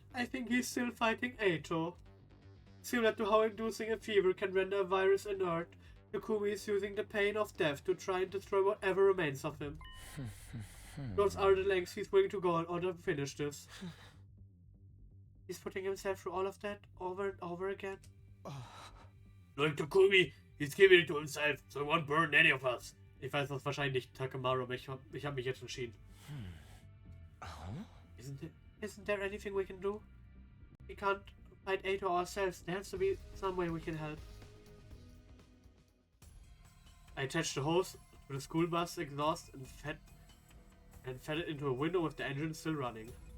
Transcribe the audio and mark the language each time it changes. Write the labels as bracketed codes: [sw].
[en] I think he's still fighting Eito. Similar to how inducing a fever can render a virus inert, Takumi is using the pain of death to try and destroy whatever remains of him. Those are the lengths he's willing to go in order to finish this. He's putting himself through all of that over and over again. Like Takumi, he's giving it to himself, so he won't burn any of us. [de] Ich weiß das wahrscheinlich nicht, Takamaru, aber ich hab mich jetzt entschieden. [en] Isn't there anything we can do? We can't fight Eito ourselves. There has to be some way we can help. I attached the hose to the school bus exhaust and fed it into a window with the engine still running.